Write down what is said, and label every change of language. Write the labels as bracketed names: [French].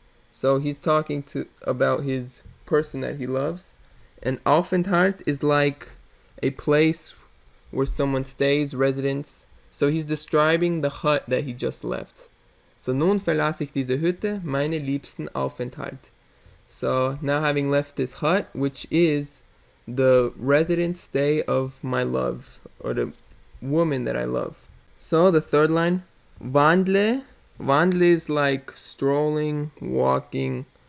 [English] So he's talking about his person that he loves. And Aufenthalt is like a place where someone stays, residence. So he's describing the hut that he just left. So [German] nun verlass ich diese Hütte, meine liebsten Aufenthalt. [English] So now having left this hut, which is the residence stay of my love, or the woman that I love. So the third line, wandle. Wandle is like strolling, walking.